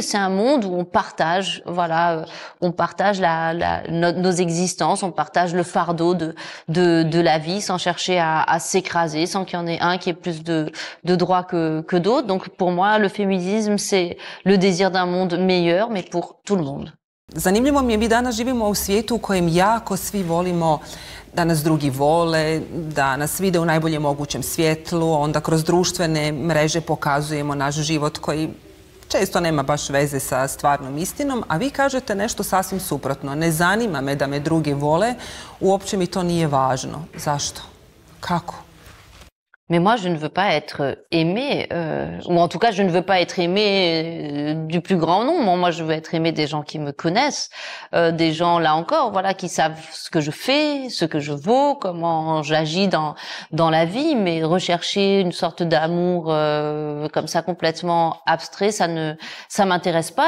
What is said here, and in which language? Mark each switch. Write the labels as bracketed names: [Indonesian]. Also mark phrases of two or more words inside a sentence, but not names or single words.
[French] C'est un monde où on partage, on partage nos existences, on partage le fardeau de la vie sans chercher à s'écraser, sans qu'il y en ait un qui ait plus de droits que d'autres. Donc pour moi, le féminisme, c'est le désir d'un monde meilleur, mais pour tout le monde. [Croatian] Zanimljivo mi je, mi danas živimo u svijetu u kojem jako svi volimo da nas drugi vole, da nas vide u najboljem mogućem svjetlu, onda kroz društvene mreže pokazujemo naš život koji često nema baš veze sa stvarnom istinom, a vi kažete nešto sasvim suprotno. Ne zanima me da me drugi vole, uopće mi to nije važno. Zašto? Kako? [French] Mais moi, je ne veux pas être aimée, ou en tout cas, je ne veux pas être aimée du plus grand nombre. Moi, je veux être aimée des gens qui me connaissent, des gens, là encore, voilà, qui savent ce que je fais, ce que je vaux, comment j'agis dans la vie. Mais rechercher une sorte d'amour comme ça complètement abstrait, ça m'intéresse pas.